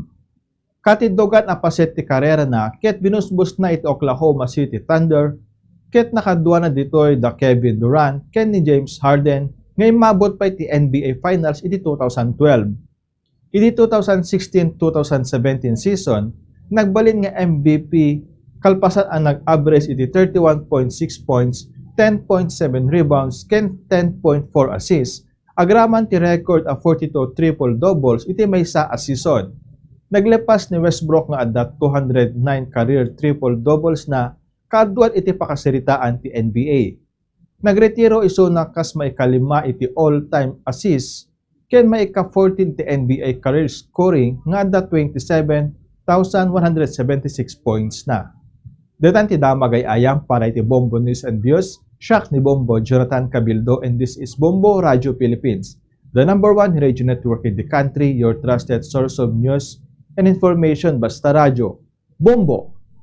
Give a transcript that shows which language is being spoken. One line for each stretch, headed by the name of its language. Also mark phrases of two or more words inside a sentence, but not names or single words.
Iloko: Katidogan a paset ti karera na ket binusbus na iti Oklahoma City Thunder ket nakadua na ditoy da Kevin Durant ken ni James Harden ngay mabot pa iti NBA Finals iti 2012. Iti 2016-2017 season, nagbalin nga MVP kalpasan ang nag-average iti 31.6 points, 10.7 rebounds, ken 10.4 assists. Agraman ti record a 42 triple-doubles iti maysa a season. Naglepas ni Westbrook nga adda 209 career triple-doubles na kaadwan iti pakasiritaan ti NBA. Nagretiro iso na kas maikalima iti all-time assists ken maika-14 ti NBA career scoring nga adda 27,176 points na. Detan ti damag ay ayam para iti Bombo News and Views. Siak ni
English: Bombo Jonathan Cabildo and this is Bombo Radio Philippines, the #1 radio network in the country, your trusted source of news and information. Basta Radio. Bombo!